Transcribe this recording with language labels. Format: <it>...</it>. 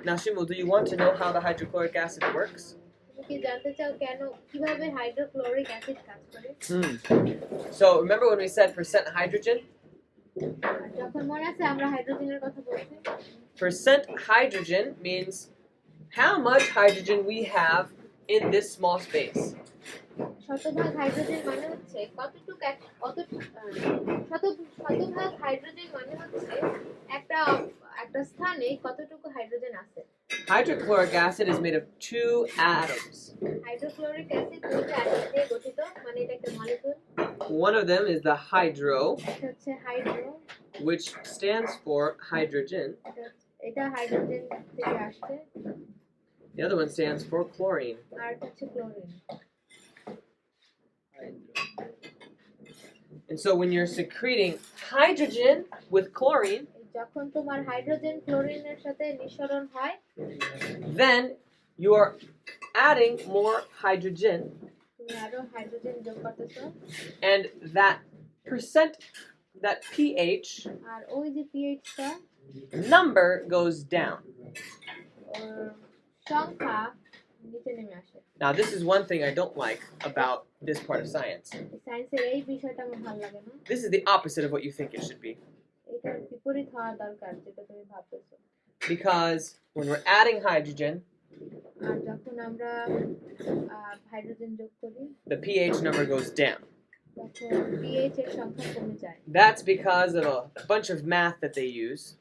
<en>Now, Shimu, do you want to know how the hydrochloric acid works?</en> <bn>তুমি কি জানতে চাও কেন কিভাবে হাইড্রোক্লোরিক অ্যাসিড কাজ করে?</bn> <en>So, remember when we said percent hydrogen?</en> <bn>যখন মনে আছে আমরা হাইড্রোজেনের কথা বলছি,</bn> <en>Percent hydrogen means how much hydrogen we have in this small space.</en> <bn>শতভাগ হাইড্রোজেন মানে হচ্ছে কতটুকু শতভাগ হাইড্রোজেন মানে হচ্ছে একটা স্থানে কতটুকু হাইড্রোজেন আছে।</bn> <en>Hydrochloric acid is made of 2 atoms.</en> <bn>Hydrochloric acid দুইটা অ্যাটম দিয়ে গঠিত, মানে এটা একটা molecule.</bn> <en>One of them is the hydro,</en> <bn>এটা হচ্ছে hydro,</bn> <en>which stands for hydrogen.</en> <bn>এটা হাইড্রোজেন থেকে আসছে,</bn> <en>The other one stands for chlorine.</en> <bn>আর এটা হচ্ছে chlorine.</bn> <en>And so when you're secreting hydrogen with chlorine,</en> <bn>যখন তোমার হাইড্রোজেন ক্লোরিনের সাথে নিঃসরণ হয়,</bn> <en>then you are adding more hydrogen,</en> <bn>তুমি আরো হাইড্রোজেন যোগ করতেছো,</bn> <en>and that percent, that pH</en> <bn>আর ওই যে পিএইচটা</bn> <en>number goes down.</en> <bn>সংখ্যা নিচে নেমে আসে।</bn> <en>Now, this is one thing I don't like about this part of science.</en> <bn>সায়েন্সের এই বিষয়টা আমার ভালো লাগে না।</bn> <en>This is the opposite of what you think it should be.</en> <bn>এটার বিপরীত হওয়া দরকার যেটা তুমি ভাবতেছো।</bn> <en>Because when we're adding hydrogen,</en> <bn>আর যখন আমরা হাইড্রোজেন যোগ করি</bn> <en>the pH number goes down.</en> <bn>তখন pH এর সংখ্যা কমে যায়।</bn> <en>That's because of a bunch of math that they use</en>